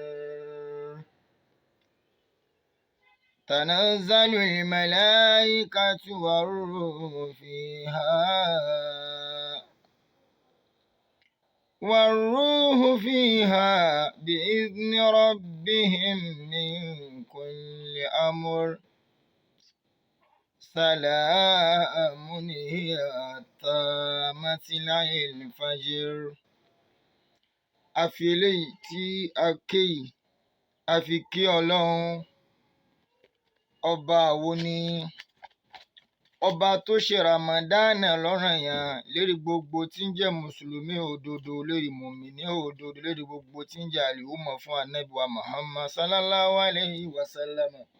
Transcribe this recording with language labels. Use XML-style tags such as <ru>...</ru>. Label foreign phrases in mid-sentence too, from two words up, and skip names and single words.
<ar>تنزل الملائكة والروح فيها بإذن ربهم من كل أمر سلام هي حتى مطلع الفجر.</ar> <yo>àfi eléyìí tí a ké yìí a fi kí Ọlọ́run ọba wo ni ọba tó ṣe ramadana lọ́ranyàn lérí gbogbo tí ń jẹ́ mùsùlùmí òdodo, lérí mùmíní òdodo, lérí gbogbo tí ń jẹ́ àlùmọ̀ fún ànábì wa Muhammad</yo> <ar>صلى الله عليه وسلم.</ar>